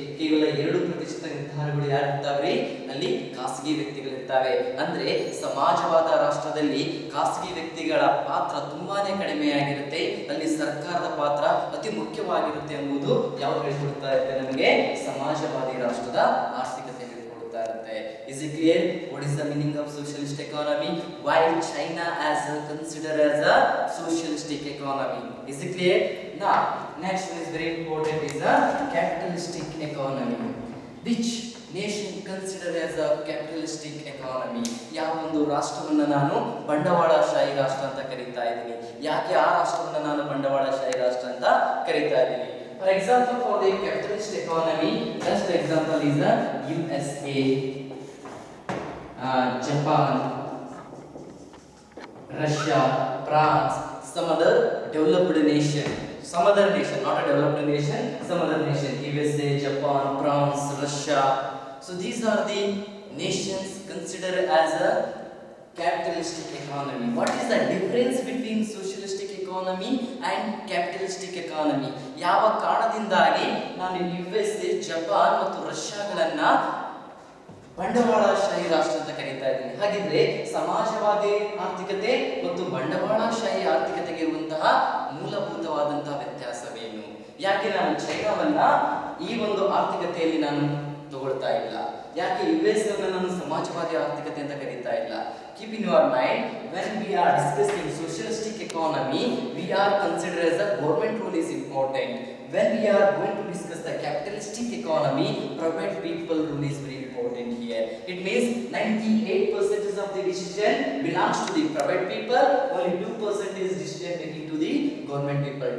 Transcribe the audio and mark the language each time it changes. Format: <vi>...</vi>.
<kn>ಕೇವಲ 2% ನಿರ್ಧಾರಗಳು ಯಾರಿರ್ತಾವ್ರಿ? ಅಲ್ಲಿ ಖಾಸಗಿ ವ್ಯಕ್ತಿಗಳಿರ್ತಾವೆ. ಅಂದ್ರೆ ಸಮಾಜವಾದ ರಾಷ್ಟ್ರದಲ್ಲಿ ಖಾಸಗಿ ವ್ಯಕ್ತಿಗಳ ಪಾತ್ರ ತುಂಬಾನೇ ಕಡಿಮೆಯಾಗಿರುತ್ತೆ, ಅಲ್ಲಿ ಸರ್ಕಾರದ ಪಾತ್ರ ಅತಿ ಮುಖ್ಯವಾಗಿರುತ್ತೆ ಎಂಬುದು ಯಾವ್ದು ಹೇಳ್ಕೊಡ್ತಾ ಇರುತ್ತೆ ನಮಗೆ? ಸಮಾಜವಾದಿ ರಾಷ್ಟ್ರದ ಆರ್ಥಿಕತೆ ಹೇಳ್ಕೊಡ್ತಾ ಇರುತ್ತೆ.</kn> <en>Is it clear? What is the meaning of socialist economy? Why China as considered as a socialistic economy? Is it clear? Now, next one is very important, is a capitalistic economy. Which nation considered as a capitalistic economy?</en> <kn>ಯಾವ ಒಂದು ರಾಷ್ಟ್ರವನ್ನ ನಾನು ಬಂಡವಾಳಶಾಹಿ ರಾಷ್ಟ್ರ ಅಂತ ಕರೀತಾ ಇದ್ದೀನಿ? ಯಾಕೆ ಆ ರಾಷ್ಟ್ರವನ್ನ ನಾನು ಬಂಡವಾಳಶಾಹಿ ರಾಷ್ಟ್ರ ಅಂತ ಕರೀತಾ ಇದ್ದೀನಿ?</kn> <en>For example, for the capitalist economy, best example is the USA, Japan, Russia, France, some other developed nation, not a developed nation, some other nation, USA, Japan, France, Russia. So these are the nations considered as a capitalistic economy. What is the difference between socialistic economy and capitalistic economy?</en> <kn>ಯಾವ ಕಾರಣದಿಂದಾಗಿ ನಾನು USA, Japan ಮತ್ತು ರಷ್ಯಾಗಳನ್ನ ಬಂಡವಾಳಶಾಹಿ ರಾಷ್ಟ್ರ ಅಂತ ಕರೀತಾ ಇದ್ದೀನಿ? ಹಾಗಿದ್ರೆ ಸಮಾಜವಾದಿ ಆರ್ಥಿಕತೆ ಮತ್ತು ಬಂಡವಾಳಶಾಹಿ ಆರ್ಥಿಕತೆಗೆ ಇರುವಂತಹ ಮೂಲಭೂತವಾದಂತಹ ವ್ಯತ್ಯಾಸವೇನು? ಯಾಕೆ ನಾನು ಚೈನಾವನ್ನ ಈ ಒಂದು ಆರ್ಥಿಕತೆಯಲ್ಲಿ ನಾನು ತಗೊಳ್ತಾ ಇಲ್ಲ? ಯಾಕೆ US ಅನ್ನು ನಾನು ಸಮಾಜವಾದಿ ಆರ್ಥಿಕತೆ ಅಂತ ಕರೀತಾ ಇಲ್ಲ?</kn> <en>Keep in your mind, when we are discussing socialistic economy, we are considered as the government role is important. When we are going to discuss the capitalistic economy, private people role is very important here. It means 98% of the decision belongs to the private people, only 2% is decision making to the government people.</en>